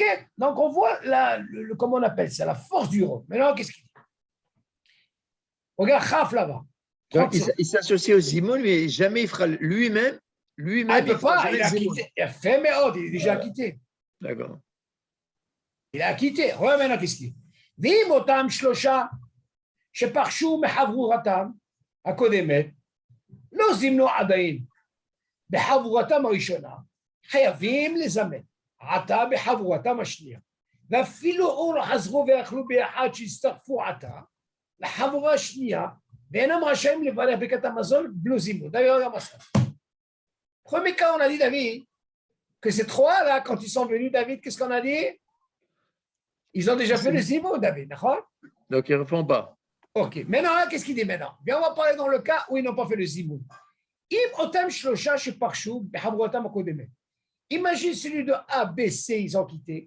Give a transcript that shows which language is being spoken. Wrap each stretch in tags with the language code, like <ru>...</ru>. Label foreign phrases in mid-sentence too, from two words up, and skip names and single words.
<fr>Donc, on voit comment on appelle ça, la force du rove. Maintenant, qu'est-ce qu'il dit? Regarde Khaf là-bas. Donc, il s'associe au zimoun, mais jamais il fera lui-même. Il ne peut pas, il a quitté. Il a fait, mais il est déjà quitté. D'accord. Il a quitté. Regarde maintenant, qu'est-ce qu'il dit?</fr> <he>ואם אותם 3 שפרשו מחבורתם הקודמת לא זימנו עדיין בחבורתם הראשונה, חייבים לזמן עתה בחבורתם השנייה, ואפילו לא חזרו ואכלו ביחד שהצטרפו עתה לחבורה השנייה, ואינם רשאים לברך ברכת המזון בלא זימון.</he> <fr>Premier cas, on a dit, David, que ces trois là, quand ils sont venus, David, qu'est-ce qu'on a dit? Ils ont déjà fait le zimoun, David, d'accord? Donc, ils ne refont pas. OK. Maintenant, là, qu'est-ce qu'il dit maintenant? Bien, on va parler dans le cas où ils n'ont pas fait le zimoun. Imagine celui de A, B, C, ils ont quitté.</fr>